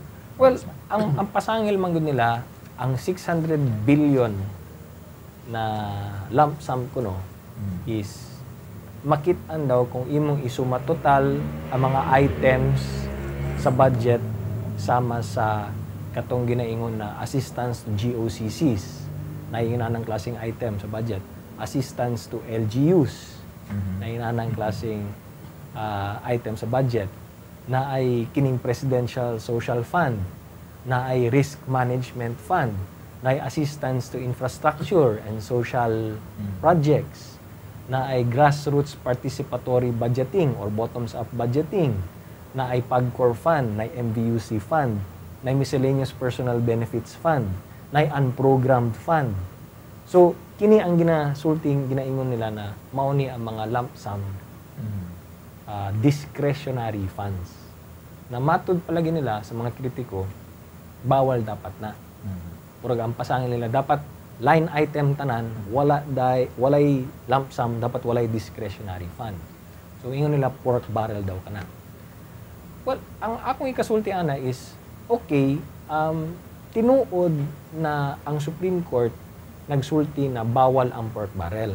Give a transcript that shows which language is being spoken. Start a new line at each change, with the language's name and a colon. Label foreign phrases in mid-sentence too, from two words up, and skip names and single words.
Cebuano: Well, ang pasangil man gud nila, ang 600 billion na
English: lump sum
Cebuano: kuno is makit-an daw kung imong isuma total ang mga items sa budget sama sa katong ginaingon na
English: assistance to GOCCs,
Cebuano: na inanang klaseng item sa budget, assistance
English: to LGUs,
Cebuano: na inanang klaseng item sa budget, na ay kining
English: Presidential Social Fund,
Cebuano: na ay
English: Risk Management Fund,
Cebuano: na ay
English: assistance to infrastructure and social projects,
Cebuano: na ay
English: grassroots participatory budgeting or bottoms-up budgeting,
Cebuano: na ay PAGCOR Fund, na ay
English: MVUC Fund,
Cebuano: na ay
English: Miscellaneous Personal Benefits Fund,
Cebuano: na ay
English: Unprogrammed Fund.
Cebuano: So, kini ang ginaingon nila na mauni ang mga
English: lump sum discretionary funds.
Cebuano: Na matud palagi nila sa mga kritiko, bawal dapat na. Purag ang pasangin nila, dapat
English: line item
Cebuano: tanan, walay
English: lump sum,
Cebuano: dapat walay
English: discretionary fund.
Cebuano: So, ingon nila
English: pork barrel
Cebuano: daw kana. Well, ang akong ikasulti ana is, okay, tinuod na ang Supreme Court nagsulti na bawal ang
English: pork barrel.